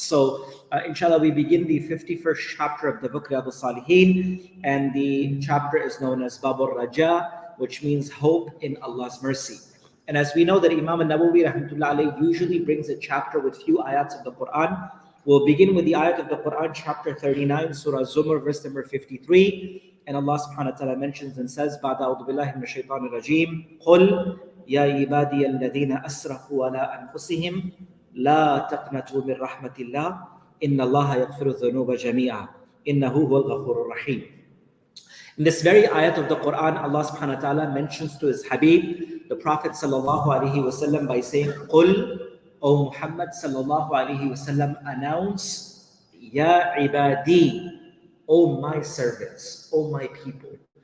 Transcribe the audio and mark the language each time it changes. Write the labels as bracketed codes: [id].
[en] So, inshallah, we begin the 51st chapter of the book Riyad-us Saliheen, and the chapter is known as Babur Raja, which means hope in Allah's mercy. And as we know that Imam al-Nawawi rahmatullah alayhi usually brings a chapter with few ayats of the Quran. We'll begin with the ayat of the Quran, chapter 39, Surah Zumar, verse number 53. And Allah subhanahu wa ta'ala mentions and says, [ar] بَعْدَ أَعُوذُ بِاللَّهِ مِنَ الشَّيْطَانِ الرَّجِيمِ قُلْ يَا عِبَادِيَ الَّذِينَ أَسْرَفُوا عَلَىٰ أَنفُسِهِمْ لَا تَقْنَطُوا مِنْ رَحْمَةِ اللَّهِ إِنَّ اللَّهَ يَغْفِرُ الذُّنُوبَ جَمِيعًا إِنَّهُ هُوَ الْغَفُورُ الرَّحِيمُ. [en] In this very ayat of the Quran, Allah subhanahu wa ta'ala mentions to his Habib, the Prophet sallallahu alaihi wasallam, by saying, قُلْ, O Muhammad sallallahu alaihi wasallam, announce, Ya ibadi, O my servants, O my people.